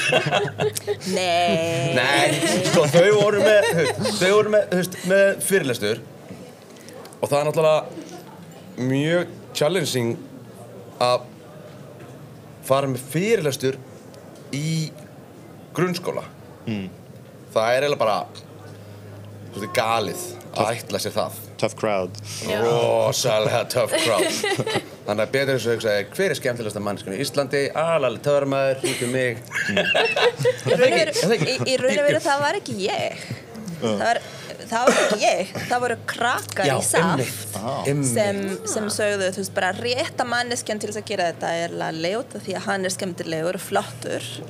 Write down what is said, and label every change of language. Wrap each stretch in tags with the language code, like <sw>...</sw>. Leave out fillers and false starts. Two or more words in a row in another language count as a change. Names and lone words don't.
<is>Nei, sko þau voru með fyrirlestur og það náttúrulega mjög challenging að fara með fyrirlestur í grunnskóla. Það eiginlega bara svolítið galið að ætla sér það.</is> <en>Tough crowd.</en> <is>Rosalega</is> <en>tough crowd.</en> <is>Þannig að betur þessu hugsaði, hver skemmtilegasta manneskjan í Íslandi? Lalli töframaður, út mig. Í raun og veru það var ekki ég. Það var ekki ég. Það voru krakkar í SAF sem sögðu, þú veist, bara rétta manneskjan til þess að gera þetta Lalli út af því að hann skemmtilegur og flottur.</is>